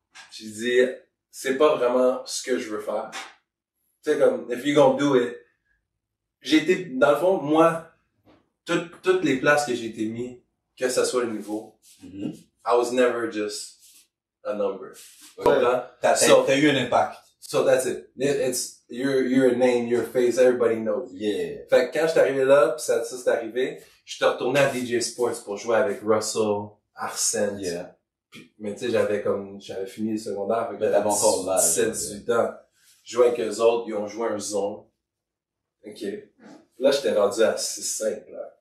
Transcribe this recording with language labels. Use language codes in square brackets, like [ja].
[fr] J'ai dit, c'est pas vraiment ce que je veux faire. Tu sais, comme, [en] if you gonna do it, [fr] j'ai été, dans le fond, moi, toutes les places que j'ai été mis, que ça soit le niveau, [en] I was never just a number. [fr] T'as eu un impact. [en] So that's it. It's, you're a name, you're a face, everybody knows. Yeah. [fr] Fait que quand j'étais arrivé là, pis ça s'est arrivé, j'étais retourné à DJ Sports pour jouer avec Russell, Arsène. Yeah. Puis, mais tu sais, j'avais fini le secondaire, fait que t'avais encore l'âge. 17, 18 ans. Je jouais avec eux autres, ils ont joué un zone. OK. Là, j'étais rendu à 6-5, là.